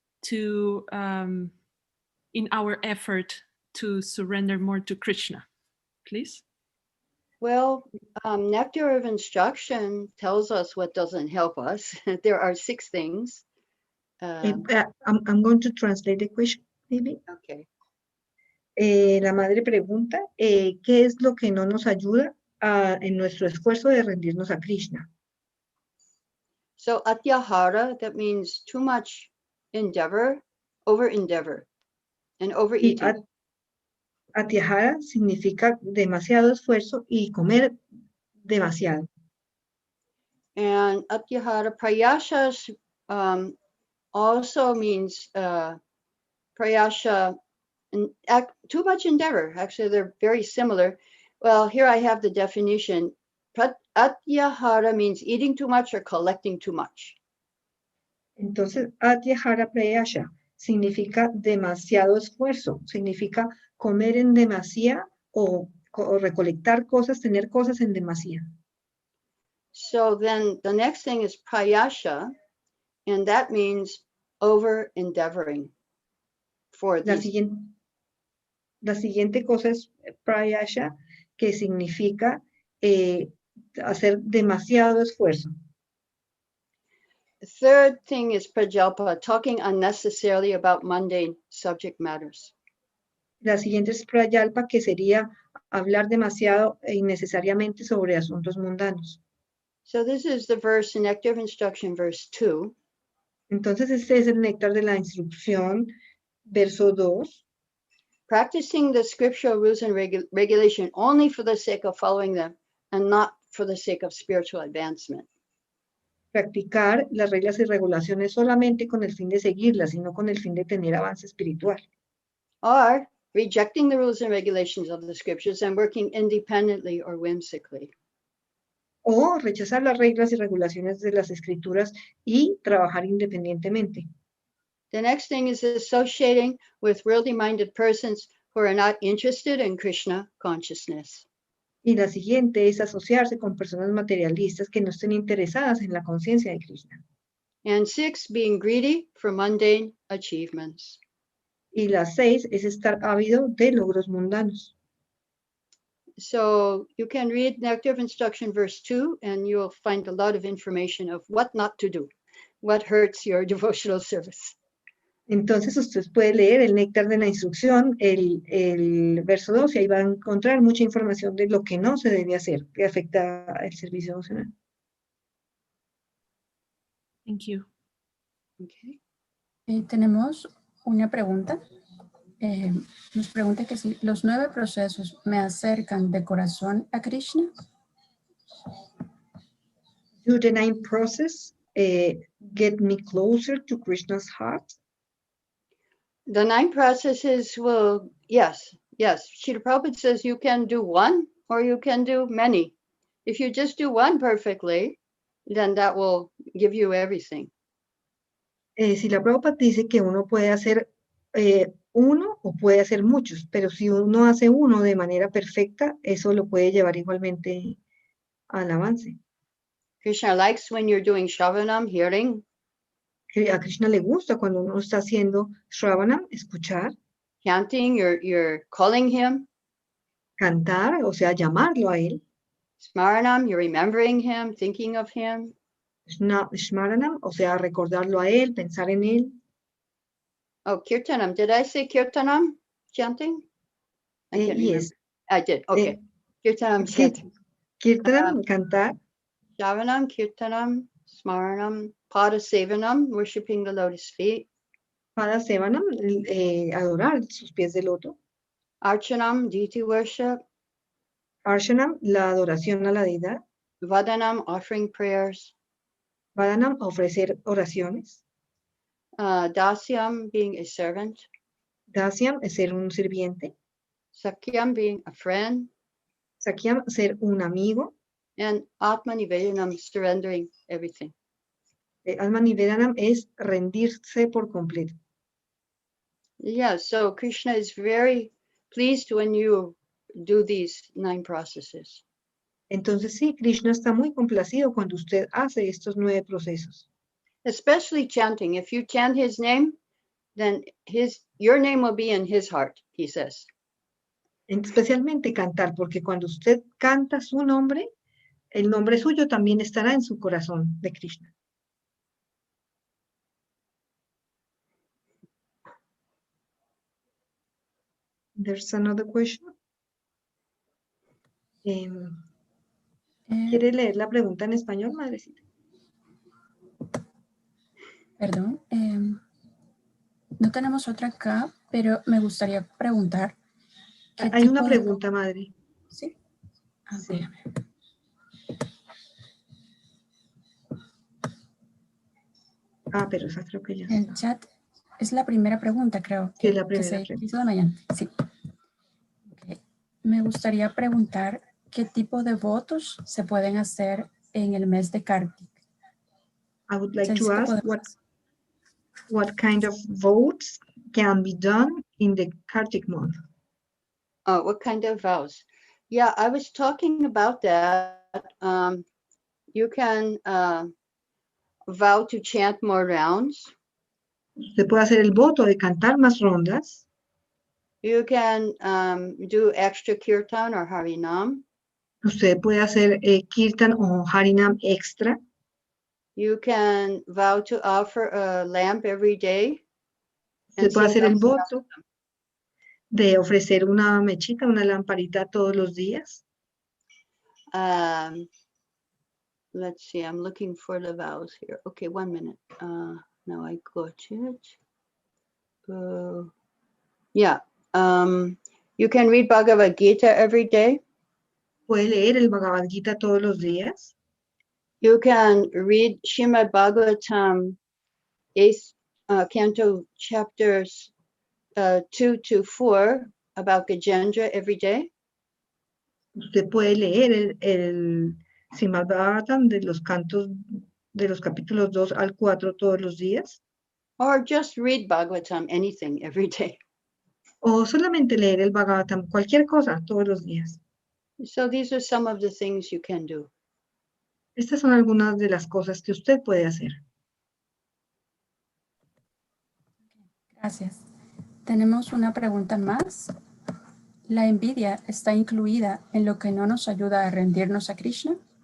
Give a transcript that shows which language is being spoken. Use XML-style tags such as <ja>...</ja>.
<en>to in our effort to surrender more to Krishna, please? Well, Nectar of Instruction tells us what doesn't help us. There are 6 things. I'm going to translate the question, maybe. Okay.</en> <es>La madre pregunta, ¿qué es lo que no nos ayuda en nuestro esfuerzo de rendirnos a Krishna?</es> <en>So atyahara, that means too much endeavor, over endeavor, and</en> <es>Y</es> <en>overeating.</en> <es>atyahara significa demasiado esfuerzo y comer demasiado.</es> <en>And atyahara prayasha also means prayasha, too much endeavor. Actually, they're very similar. Well, here I have the definition. Atyahara means eating too much or collecting too much.</en> <es>Entonces, atyahara prayasha significa demasiado esfuerzo, significa comer en demasía o recolectar cosas, tener cosas en demasía.</es> <en>So then the next thing is prayasha, and that means over endeavoring for</en> <es>La</es> <en>these.</en> <es>siguiente cosa es prayasha, que significa hacer demasiado esfuerzo.</es> <en>The third thing is prajalpa, talking unnecessarily about mundane subject matters.</en> <es>La siguiente es prayalpa, que sería hablar demasiado e innecesariamente sobre asuntos mundanos.</es> <en>So this is the verse in Nectar of Instruction, verse 2.</en> <es>Entonces, este es el néctar de la instrucción, verso 2.</es> <en>Practicing the scriptural rules and regulation only for the sake of following them and not for the sake of spiritual advancement.</en> <es>Practicar las reglas y regulaciones solamente con el fin de seguirlas, sino con el fin de tener avance espiritual.</es> <en>Or rejecting the rules and regulations of the scriptures and working independently or whimsically.</en> <es>O rechazar las reglas y regulaciones de las escrituras y trabajar independientemente.</es> <en>The next thing is associating with worldly-minded persons who are not interested in Krishna consciousness.</en> <es>Y la siguiente es asociarse con personas materialistas que no estén interesadas en la conciencia de Krishna.</es> <en>And 6, being greedy for mundane achievements.</en> <es>Y la 6 es estar ávido de logros mundanos.</es> <en>So you can read Nectar of Instruction, verse 2, and you'll find a lot of information of what not to do, what hurts your devotional service.</en> <es>Entonces usted puede leer el néctar de la instrucción, el verso 2, y ahí va a encontrar mucha información de lo que no se debe hacer, que afecta el servicio devocional.</es> <en>Thank you. Okay.</en> <es>Tenemos una pregunta. Nos pregunta que si los 9 procesos me acercan de corazón a Krishna.</es> <en>Do the 9 process get me closer to Krishna's heart? The 9 processes will, yes. Srila Prabhupada says you can do one or you can do many. If you just do one perfectly, then that will give you everything.</en> <es>Srila Prabhupada dice que uno puede hacer uno o puede hacer muchos, pero si uno hace uno de manera perfecta, eso lo puede llevar igualmente al avance.</es> <en>Krishna likes when you're doing Shravanam, hearing.</en> <es>A Krishna le gusta cuando uno está haciendo Shravanam, escuchar.</es> <en>Chanting, you're calling him.</en> <es>Cantar, o sea, llamarlo a él.</es> <en>Smaranam, you're remembering him, thinking of him.</en> <es>Smaranam, o sea, recordarlo a él, pensar en él.</es> <en>Oh, Kirtanam. Did I say Kirtanam? Chanting? I can't remember. Yes. I did. Okay. Kirtanam,</en> <es>Sí,</es> <en>chanting.</en> <es>Kirtanam, cantar.</es> <en>Shravanam, Kirtanam, Smaranam, Pada Sevanam, worshipping the lotus feet.</en> <es>Pada Sevanam, adorar sus pies de loto.</es> <en>Archanam, deity worship.</en> <es>Arshanam, la adoración a la deidad.</es> <en>Vadanam, offering prayers.</en> <es>Vadanam, ofrecer oraciones.</es> <en>Dasyam, being a servant.</en> <es>Dasyam, es ser un sirviente.</es> <en>Sakyam, being a friend.</en> <es>Sakyam, ser un amigo.</es> <en>And Atmanivedanam, surrendering everything.</en> <es>Atmanivedanam es rendirse por completo.</es> <en>Yeah, so Krishna is very pleased when you do these 9 processes.</en> <es>Entonces sí, Krishna está muy complacido cuando usted hace estos 9 procesos.</es> <en>Especially chanting. If you chant his name, then your name will be in his heart, he says.</en> <es>Especialmente cantar, porque cuando usted canta su nombre, el nombre suyo también estará en su corazón de Krishna.</es> <en>There's another question.</en> <es>¿Quiere leer la pregunta en español, madrecita? Perdón, no tenemos otra acá, pero me gustaría preguntar. Hay una pregunta, madre. ¿Sí? Sí. Dígame. Pero esa creo que ya El está. chat es la primera pregunta, creo. Sí, la primera se pregunta. hizo de mañana. Sí. Okay. Me gustaría preguntar qué tipo de votos se pueden hacer en el mes de Kartik.</es> <en>I would like to ask what kind of votes can be done in the Kartik month? Oh, what kind of vows? Yeah, I was talking about that. You can vow to chant more rounds.</en> <es>Usted puede hacer el voto de cantar más rondas.</es> <en>You can do extra kirtan or harinam.</en> <es>Usted puede hacer kirtan o harinam extra.</es> <en>You can vow to offer a lamp every day.</en> <es>Usted puede hacer el voto de ofrecer una mechita, una lamparita todos los días.</es> <en>Let's see, I'm looking for the vows here. Okay, 1 minute. Now I got it. Yeah. You can read Bhagavad-gita every day.</en> <es>Puede leer el Bhagavad-gita todos los días.</es> <en>You can read Srimad-Bhagavatam, Canto chapters 2 to 4 about Gajendra every day.</en> <es>Usted puede leer el Srimad-Bhagavatam de los cantos de los capítulos 2 al 4 todos los días.</es> <en>Or just read Bhagavatam, anything, every day.</en> <es>O solamente leer el Bhagavatam, cualquier cosa todos los días.</es> <en>So these are some of the things you can do.</en> <es>Estas son algunas de las cosas que usted puede hacer. Gracias. Tenemos una pregunta más. ¿La envidia está incluida en lo que no nos ayuda a rendirnos a Krishna?</es>